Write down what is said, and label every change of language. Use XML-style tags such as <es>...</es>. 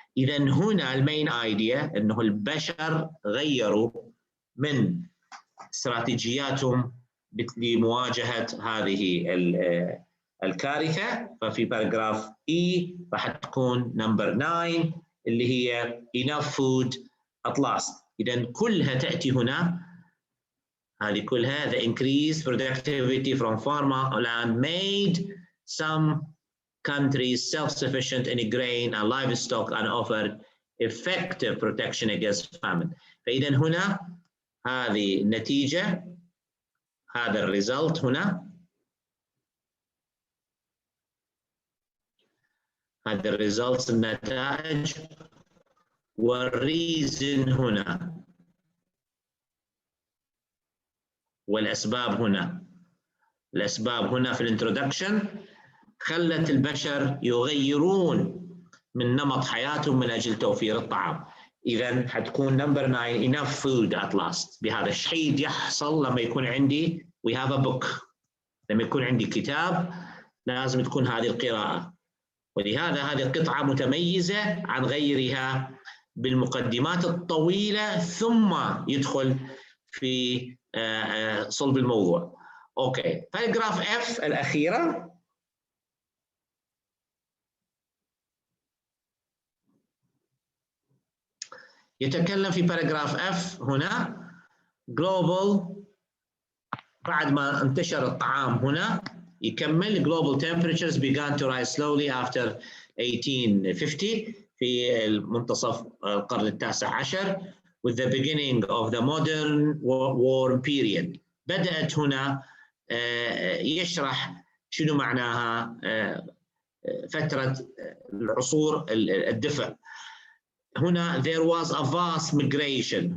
<ar>إذا هنا المين ايديا أنه البشر غيروا من استراتيجياتهم لمواجهة هذه الكارثة. ففي باراجراف E راح تكون نمبر 9 اللي هي</ar> <en>enough food at last.</en> <ar>إذا كلها تأتي هنا، هذه كلها</ar> <en>the increased productivity from farmland made some countries self-sufficient in grain and livestock and offered effective protection against famine.</en> <ar>فإذا هنا هذه النتيجة، هذا الريزلت هنا، هذا الريزلت النتائج، والريزن هنا، والأسباب هنا. الأسباب هنا في الانترودكشن خلت البشر يغيرون من نمط حياتهم من أجل توفير الطعام. إذا حتكون نمبر 9</ar> <en>enough food at last.</en> <ar>بهذا الشيء يحصل لما يكون عندي</ar> <en>we have a book.</en> <ar>لما يكون عندي كتاب لازم تكون هذه القراءة، ولهذا هذه القطعة متميزة عن غيرها بالمقدمات الطويلة ثم يدخل في صلب الموضوع. أوكي، باراجراف F الأخيرة. يتكلم في باراجراف F هنا</ar> <en>global،</en> <ar>بعد ما انتشر الطعام هنا يكمل</ar> <en>global temperatures began to rise slowly after 1850</en> <ar>في منتصف القرن التاسع عشر</ar> <en>with the beginning of the modern warm period.</en> <ar>بدأت هنا يشرح شنو معناها فترة العصور الدفء. هنا</ar> <en>there was a vast migration.</en>